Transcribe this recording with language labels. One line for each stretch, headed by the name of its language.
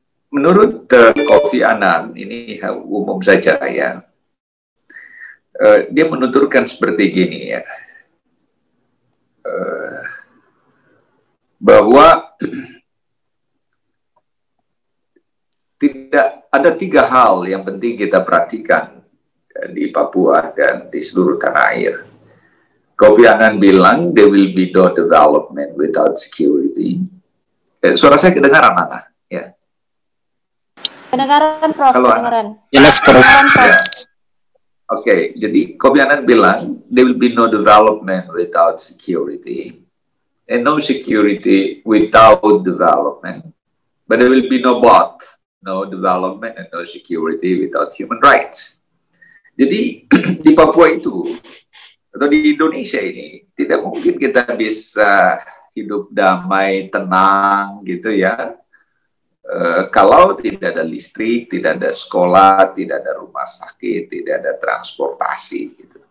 Indonesian: Menurut Kofi Annan, ini umum saja ya, dia menuturkan seperti gini ya, bahwa tidak ada 3 hal yang penting kita perhatikan di Papua dan di seluruh tanah air. Kofi Annan bilang,
English: there will be no development without security.
Indonesian: Suara saya kedengaran, mana? Ya. Kedengaran, Prof. Kedengaran. Jelas, Prof. Ya. Oke, jadi Kofi Annan bilang,
English: there will be no development without security. And no security without development. But there will be no both. No development and no security without human rights.
Indonesian: Jadi di Papua itu atau di Indonesia ini tidak mungkin kita bisa hidup damai, tenang gitu ya. Kalau tidak ada listrik, tidak ada sekolah, tidak ada rumah sakit, tidak ada transportasi gitu.